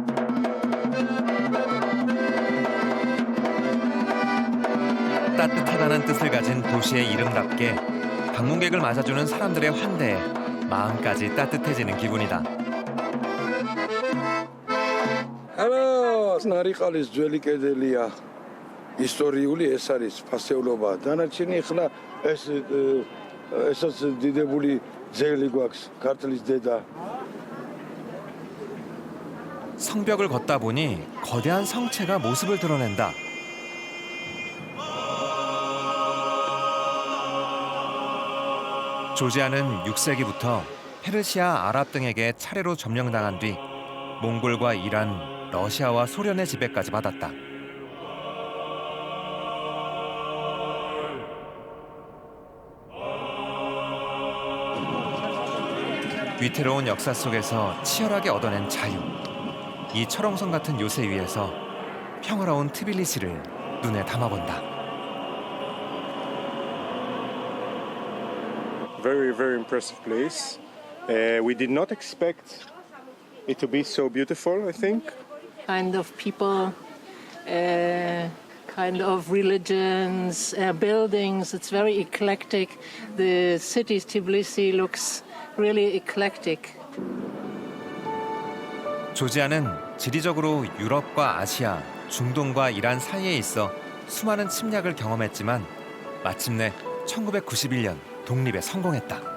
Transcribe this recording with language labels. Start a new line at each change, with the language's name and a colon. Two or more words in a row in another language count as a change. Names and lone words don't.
Korean: 따뜻하다는 뜻을 가진 도시의 이름답게 방문객을 맞아주는 사람들의 환대에 마음까지 따뜻해지는 기분이다.
English: Hello, Narikalis Dvelikedelia.
Georgian: ისტორიული ეს არის ფასეულობა. დანარჩენი ახლა ესაც დიდებული ძეგლი გვაქვს, ქართლის დედა.
Korean: 성벽을 걷다 보니 거대한 성체가 모습을 드러낸다. 조지아는 6세기부터 페르시아, 아랍 등에게 차례로 점령당한 뒤 몽골과 이란, 러시아와 소련의 지배까지 받았다. 위태로운 역사 속에서 치열하게 얻어낸 자유. 이 철옹성 같은 요새 위에서 평화로운 트빌리시를 눈에 담아본다.
English: Very, very impressive place. We did not expect it to be so beautiful, I think. Kind of people, kind of religions, buildings. It's very eclectic. The city Tbilisi looks really eclectic.
Korean: 조지아는 지리적으로 유럽과 아시아, 중동과 이란 사이에 있어 수많은 침략을 경험했지만 마침내 1991년 독립에 성공했다.